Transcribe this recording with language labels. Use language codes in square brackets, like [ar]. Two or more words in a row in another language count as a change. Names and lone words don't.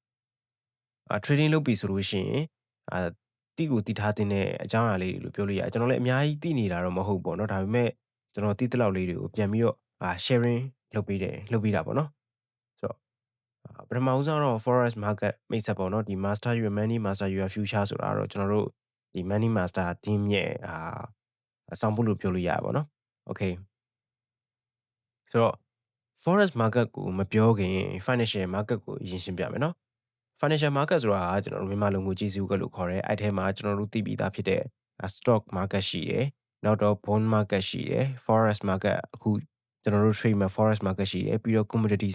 [my] trading လုပ်ပြီဆိုလို့ရှိရင်တိကိုတည်ထားတဲ့အကြောင်းအရာလေးတွေလို့ပြောလို့ရတယ်ကျွန်တော်လည်းအများကြီးသိနေတာတော့မဟုတ်ဘူးပေါ့နော်ဒါပေမဲ့ကျွန်တော်သိတဲ့လောက်လေးတွေကိုပြန် ပြီးတော့sharing လုပ်ပေးတာပေါ့နော်ဆိုတော့ပထမဦးဆုံးတော့ [en] forex market [my] မိတ်ဆက်ပေါ့နော်ဒီ [en] master your money master your [my] future ဆိုတာတော့ကျွန်တော်တို့ဒီ money master team ရဲ့အဆောင်ဖို့လို့ပြောလို့ရပါဘောနော် okay ဆိုတော့ [en] forex market [my] ကိုမပြောခင် [en] financial market [my] ကိုအရင်ရှင်းပြမယ်နော် [en] financial market [my] ဆိုတာကကျွန်တော်တို့မြန်မာလိုငွေကြေးစည်းဝေးလို့ခေါ်တယ်အဲ့ထဲမှာကျွန်တော်တို့သိပြီးသားဖြစ်တဲ့ [en] stock market [my] ရှိတယ်နောက်တော့ [en] bond market [my] ရှိတယ် [en] forex market [my] အခုကျွန်တော်တို့ trade မှာ [en] forex market [my] ရှိတယ်ပြီးတော့ commodities